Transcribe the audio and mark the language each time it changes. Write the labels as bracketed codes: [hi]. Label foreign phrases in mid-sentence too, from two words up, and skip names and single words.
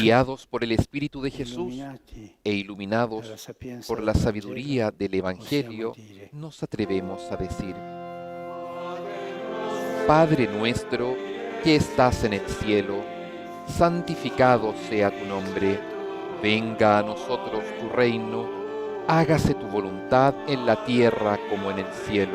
[es] Guiados por el Espíritu de Jesús [it] illuminati [es] e iluminados [it] dalla sapienza [es] por [it] del [es] la [it] Vangelo, [es] sabiduría del Evangelio, [it] possiamo dire: [es] nos atrevemos a decir: Padre nuestro que estás en el cielo, santificado sea tu nombre, venga a nosotros tu reino, hágase tu voluntad en la tierra como en el cielo.